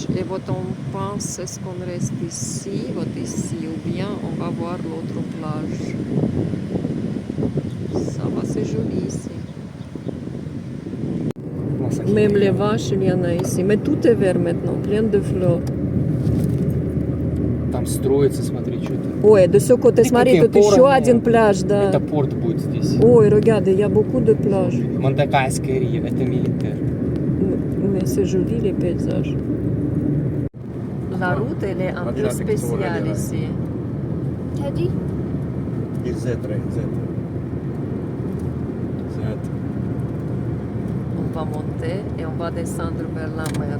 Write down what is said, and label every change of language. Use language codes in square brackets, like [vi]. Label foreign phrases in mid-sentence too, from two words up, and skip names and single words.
[fr] Et вот, on pense, est-ce qu'on reste ici, вот ici, ou bien on va voir l'autre plage. Ça va, c'est joli ici. Même les vaches, il y en a ici. Mais tout est vert maintenant, plein de fleurs. [ru] Там строится, смотри, что-то. Ой, [fr] de ce côté, [ru] смотри, тут еще один пляж, да. Это порт будет здесь. Ой, [fr] regarde, il y a beaucoup de plages. [ru] Монтакайская рия, это милитер. [fr] Mais c'est joli les paysages. La route, elle est un peu spéciale ici. T'as dit? On va monter et on va descendre vers la mer.